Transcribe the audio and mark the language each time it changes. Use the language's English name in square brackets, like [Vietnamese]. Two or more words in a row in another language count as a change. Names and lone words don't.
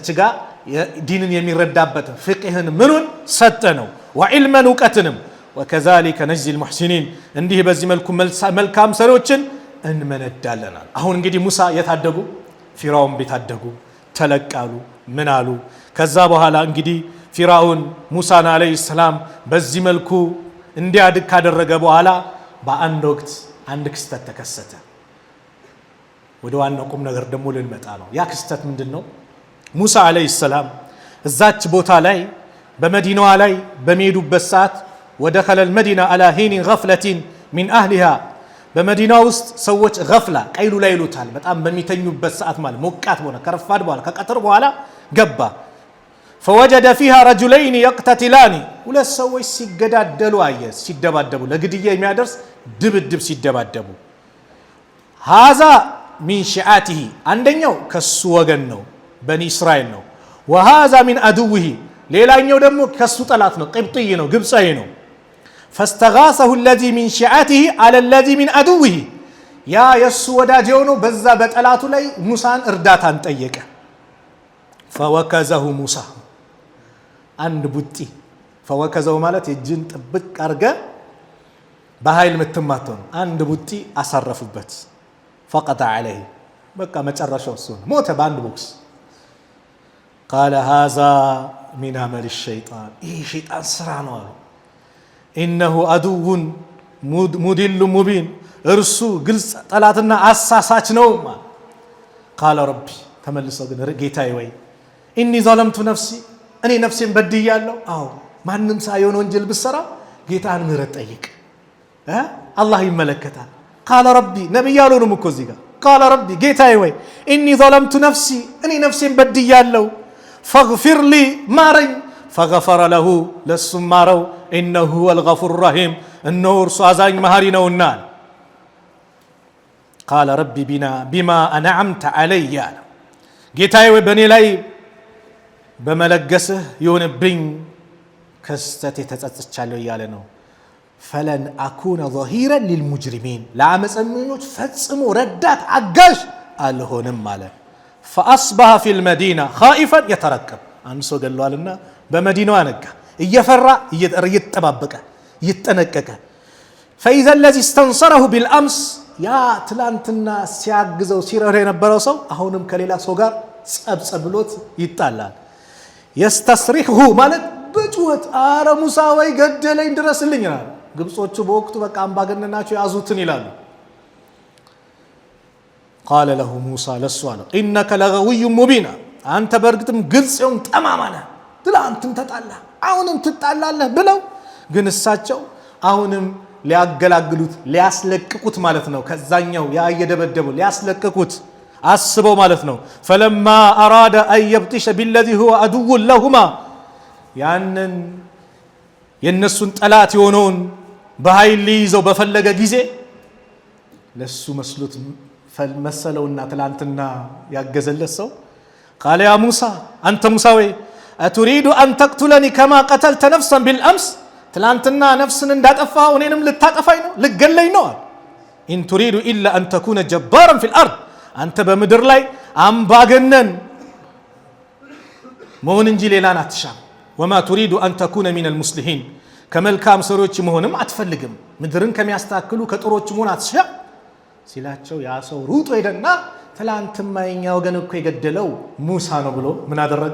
[Amharic] ጋር ዲንን የሚረዳበት ፍቅህን ምኑን ሰጠ ነው። ወዕልመን እውቀትንም [Arabic] وكذلك نجزي المحسنين [Amharic] እንዲህ በዚህ መልኩ መልካም ሰሪዎችን እንመነዳለናል። አሁን እንግዲህ ሙሳ የታደጉ ፊራውን ቤታደጉ ተለቃሉ ምን አሉ። ከዛ በኋላ እንግዲህ ፊራውን ሙሳን [Arabic] عليه السلام [Amharic] በዚህ መልኩ እንዲያድግ ካደረገ በኋላ በአንድ ወቅት አንድ ክስተት ተከሰተ። ወደ ዋናው ቁም ነገር ደግሞ ልንመጣ ነው። ያ ክስተት ምንድነው? ሙሳ [Arabic] عليه السلام [Amharic] እዛች ቦታ ላይ በመዲናዋ ላይ በሚሄዱበት ሰዓት [Arabic] ودخل المدينة على حين غفلة من أهلها [Amharic] በመዲና ውስጥ ሰዎች ገፍላ ቀይሉ [Arabic] ላይ ይሉታል። በጣም በሚተኙበት ሰዓት ማለት ሞቃት በሆነ ከረፋድ በኋላ ከቀትር በኋላ ገባ። فوجد فيها رجلين [Amharic] يقتتلان ሁለት ሰዎች ሲገዳደሉ አየ። ሲደባደቡ ለግድያ የሚያደርስ ድብድብ ሲደባደቡ [Arabic] هذا من شيعته [Amharic] አንደኛው ከሱ ወገን ነው በኒ እስራኤል ነው። [Arabic] وهذا من عدوه [Amharic] ሌላኛው ደግሞ ከሱ ጠላት ነው ቅብጥይ ነው ግብጻዊ ነው። [Arabic] فاستغاثه الذي من شيعته على الذي من عدوه [Amharic] ያ የሱ ወዳጅ ሆኖ በዛ በጠላቱ ላይ ሙሳን እርዳታን ጠየቀ። [Arabic] فوكزه موسى [Amharic] አንድ ቡጢ فوكزه ማለት የጅን ጥብቅ አርገ በኃይል ምትማተው ነው። አንድ ቡጢ አሳረፉበት። [Arabic] فقط عليه [Amharic] በቃ መጨረሻው እሱ ነው። ሞተ በአንድ ቦክስ። [Arabic] قال هذا من عمل الشيطان [Amharic] ይህ ሸይጣን ስራ ነው አሉ። [Arabic] إنه عدو مضل مبين [Amharic] እርሱ ግልጽ ጠላትና አሳሳች ነው። [Arabic] قال ربي [Amharic] ተመልሰው ግን ጌታዬ ወይ [Arabic] إني ظلمت نفسي [Amharic] እኔ ነፍሴን በድያለሁ። አዎ ማንም ሳይሆን ወንጀል ብሰራ ጌታን ምህረት ጠይቅ አላህ ይመለከታል። [Arabic] قال ربي [Amharic] ነብይ ያሉንም እኮ እዚህ ጋር [Arabic] قال ربي [Amharic] ጌታዬ ወይ [Arabic] إني ظلمت نفسي [Amharic] እኔ ነፍሴን በድያለሁ [Arabic] فاغفر لي [Amharic] ማረኝ [Arabic] فغفر له [Amharic] ለሱም ማረው [Arabic] إنه هو الغفور الرحيم [Amharic] እነሆ እርሱ አዛኝ መሐሪ ነውና። [Arabic] قال ربي بما أنعمت علي [Amharic] ጌታዬ ወይ በእኔ ላይ በመለገስህ ይሁንብኝ ከስተት የተጸጸቻለሁ እያለ ነው። [Arabic] فلن أكون ظهيرا للمجرمين [Amharic] ለአመፀኞች ፈጽሞ ረዳት አጋዥ አልሆንም አለ። [Arabic] فأصبح في المدينة خائفا يترقب [Amharic] አንድ ሰው ገለዋልና በመዲናው አነጋ እየፈራ እየተጠባበቀ እየተጠነቀቀ [Arabic] فإذا الذي استنصره بالأمس [Amharic] ያ ትላንትና ሲያግዘው ሲረዳ የነበረው ሰው አሁንም ከሌላ ሰው ጋር ጸብጸብ ብሎት ይጣላል። يستصرخه ማለት በጩኸት አረ ሙሳ ወይ ገደለኝ ድረስልኝ ይላል። ግብጾቹ በወቅቱ በቃ አምባገነናቸው ያዙትን ይላሉ። [Arabic] قال له موسى ለሷለ إنك لغوي مبين [Amharic] አንተ በርግጥም ግልጽ የሆን ጠማማ ነህ። ትላንትም ተጣላ አሁንም ትጣላለህ ብለው ግን እሳቸው አሁንም ሊያገላግሉት ሊያስለቅቁት ማለት ነው። ከዛኛው ያ እየደበደቡ ሊያስለቅቁት አስበው ማለት ነው። [Arabic] فلما أراد أن يبطش بالذي هو عدو لهما [Amharic] ያንን የነሱን ጠላት የሆነውን በኃይል ሊይዘው በፈለገ ጊዜ ለሱ መስሎት መሰለውና ትላንትና ያገዘለት ሰው [Arabic] قال يا موسى أنت موسى أتريد أن تقتلني كما قتلت نفسا بالأمس [Amharic] ትላንትና ነፍስን እንዳጠፋኸው እኔንም ልታጠፋኝ ነው ልገለኝ ነው። [Arabic] إن تريد إلا أن تكون جبارا في الأرض [Amharic] አንተ በምድር ላይ አምባገነን መሆን እንጂ ሌላን አትሻም። [Arabic] وما تريد أن تكون من المصلحين [Amharic] ከመልካም ሰሪዎች መሆንም አትፈልግም። ምድርን ከሚያስተካክሉ ከጥሮች መሆን አትሻም ሲላቸው ያ ሰው ሩጦ ሄደና ትላንትማ የኛ ወገን እኮ የገደለው ሙሳ ነው ብሎ ምን አደረገ?